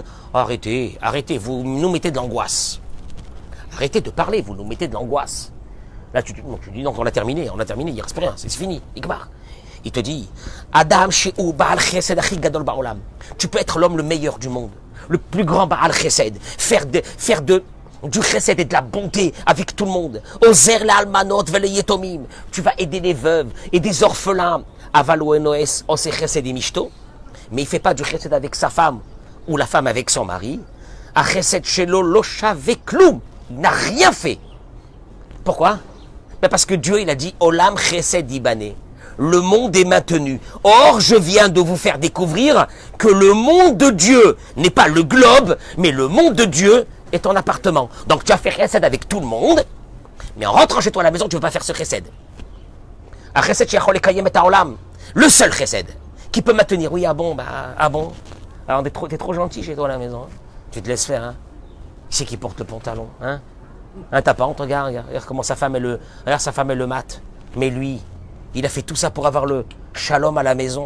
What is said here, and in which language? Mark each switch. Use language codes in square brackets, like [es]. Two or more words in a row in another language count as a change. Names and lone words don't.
[fr] Arrêtez, vous nous mettez de l'angoisse. Arrêtez de parler, vous nous mettez de l'angoisse. Là, tu dis, donc on a terminé, il reste rien, c'est fini, Igmar. Il te dit, [he] אדם שהוא בעל חסד הכי גדול בעולם. [fr] Tu peux être l'homme le meilleur du monde, le plus grand [he] בעל חסד, [fr] faire du chesed et de la bonté avec tout le monde. [he] עוזר לאלמנות וליתומים. [fr] Tu vas aider les veuves et des orphelins. [he] אבל אינו עושה חסד עם אשתו. [fr] Mais il ne fait pas du chesed avec sa femme ou la femme avec son mari. [he] החסד שלו לא שווה כלום. [fr] Il n'a rien fait. Pourquoi? Parce que Dieu, il a dit [he] עולם חסד יבנה. [fr] Le monde est maintenu. Or, je viens de vous faire découvrir que le monde de Dieu n'est pas le globe, mais le monde de Dieu est ton appartement. Donc tu as fait chesed avec tout le monde, mais en rentrant chez toi à la maison, tu ne veux pas faire ce chesed. [he] Un חסד שיכול לקיים את העולם. [fr] Le seul chesed qui peut maintenir. Oui, ah bon. Alors t'es trop gentil chez toi à la maison. Hein. Tu te laisses faire. Hein. Qui c'est qui porte le pantalon? Hein, ta pente, regarde comment sa femme est le mat. Mais lui, il a fait tout ça pour avoir le shalom à la maison.